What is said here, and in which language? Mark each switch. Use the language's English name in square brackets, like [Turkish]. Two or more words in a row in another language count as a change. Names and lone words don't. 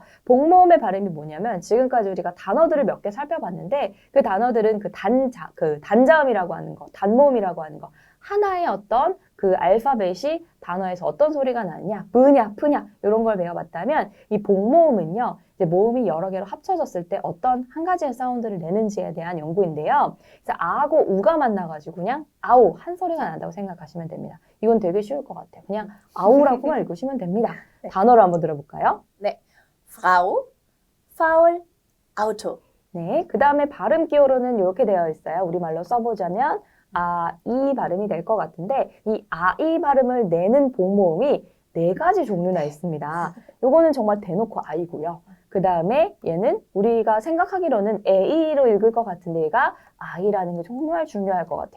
[Korean] 복모음의 발음이 뭐냐면 지금까지 우리가 단어들을 몇 개 살펴봤는데 그 단어들은 그 단자음이라고 하는 거, 단모음이라고 하는 거 하나의 어떤 그 알파벳이 단어에서 어떤 소리가 나냐, 브냐, 프냐 이런 걸 배워봤다면 이 복모음은요, 이제 모음이 여러 개로 합쳐졌을 때 어떤 한 가지의 사운드를 내는지에 대한 연구인데요. 그래서 아하고 우가 만나가지고 그냥 아우 한 소리가 난다고 생각하시면 됩니다. 이건 되게 쉬울 것 같아요. 그냥 아우라고만 읽으시면 됩니다. 네. 단어를 한번 들어볼까요? [German] Frau, faul, Auto. [Korean] 네, 그 다음에 발음 기호로는 이렇게 되어 있어요. 우리말로 써보자면 이 발음이 될 것 같은데 이 이 발음을 내는 복모음이 4가지 종류나 있습니다. 요거는 정말 대놓고 아이고요. 그 다음에 얘는 우리가 생각하기로는 에이로 읽을 것 같은데 얘가 아이라는 게 정말 중요할 것 같아요.